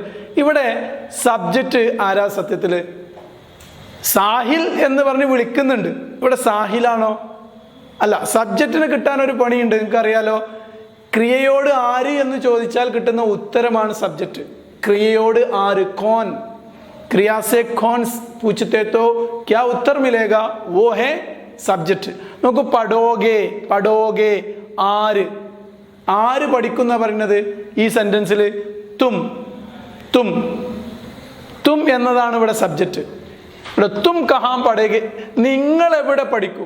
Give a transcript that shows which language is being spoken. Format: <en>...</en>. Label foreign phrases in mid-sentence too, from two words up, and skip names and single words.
<ml>ഇവിടെ സബ്ജക്റ്റ് ആരാ? സത്യത്തില് സാഹിൽ എന്ന് പറഞ്ഞ് വിളിക്കുന്നുണ്ട്. ഇവിടെ സാഹിലാണോ? അല്ല. സബ്ജക്റ്റിന് കിട്ടാൻ ഒരു പണിയുണ്ട്, നിങ്ങൾക്കറിയാലോ. ക്രിയയോട് ആര് എന്ന് ചോദിച്ചാൽ കിട്ടുന്ന ഉത്തരമാണ് സബ്ജക്റ്റ്. ക്രിയയോട് ആര്,</ml> <hi>कौन. क्रिया से कौन पूछते तो क्या उत्तर मिलेगा, वो है സബ്ജക്റ്റ്.</hi> <ml>നോക്കൂ, പഠോകെ. പഠോകെ ആര്, ആര് പഠിക്കുന്ന പറയുന്നത് ഈ സെന്റൻസിൽ? തും. തും തും എന്നതാണ് ഇവിടെ സബ്ജക്റ്റ്. ഇവിടെ</ml> <hi>तुम कहाँ पढ़ोगे,</hi> <ml>നിങ്ങൾ എവിടെ പഠിക്കും.</ml>